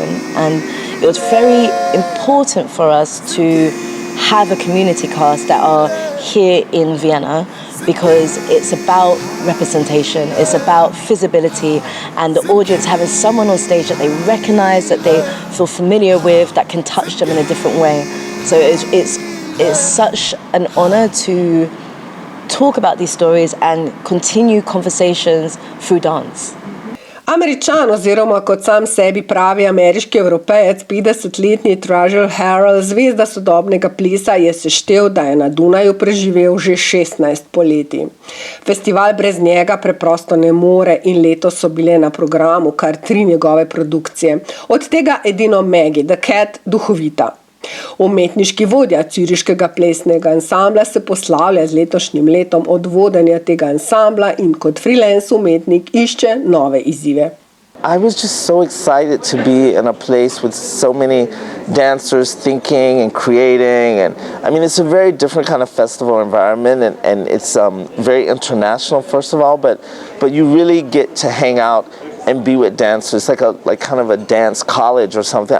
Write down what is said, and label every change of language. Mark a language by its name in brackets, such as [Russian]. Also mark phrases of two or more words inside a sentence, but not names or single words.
[English] And it was very important for us to have a community cast that are here in Vienna, because it's about representation, it's about visibility, and the audience having someone on stage that they recognize, that they feel familiar with, that can touch them in a different way. So it's such an honor to talk about these stories and continue conversations through dance. [Slovenian] Američan oziroma kot sam sebi pravi ameriški evropejec, 50-letni Trussell Harrell, zvezda sodobnega plesa, je seštel, da je na Dunaju preživel že 16 poletij. Festival brez njega preprosto ne more in letos so bile na programu kar 3 njegove produkcije. Od tega edino Maggie, The Cat, duhovita. Umetniški vodja ciriškega plesnega ansambla se poslavlja z letošnjim letom od vodenja tega ansambla in kot freelance umetnik išče nove izzive. [English] I was just so excited to be in a place with so many dancers thinking and creating, and I mean it's a very different kind of festival environment, and it's very international first of all, but you really get to hang out and be with dancers, like kind of a dance college or something.